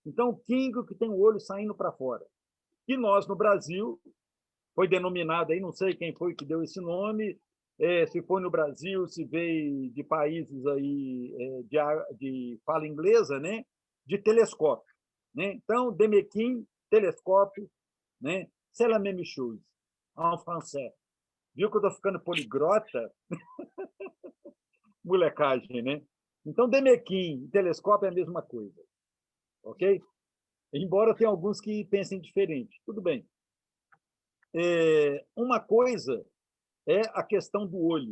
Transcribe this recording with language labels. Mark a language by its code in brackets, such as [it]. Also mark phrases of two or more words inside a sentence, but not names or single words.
[pt] Então, o quingo que tem o olho saindo para fora. E nós, no Brasil, foi denominado aí, não sei quem foi que deu esse nome, se foi no Brasil, se veio de países aí de fala inglesa, né? De telescópio. Né? Então, Demequin, telescópio, né? [fr] C'est la même chose, en français. [pt] Viu que eu estou ficando poliglota? Molecagem, né? Então, Demequin e telescópio é a mesma coisa. Ok? Embora tenha alguns que pensem diferente. Tudo bem. Uma coisa é a questão do olho.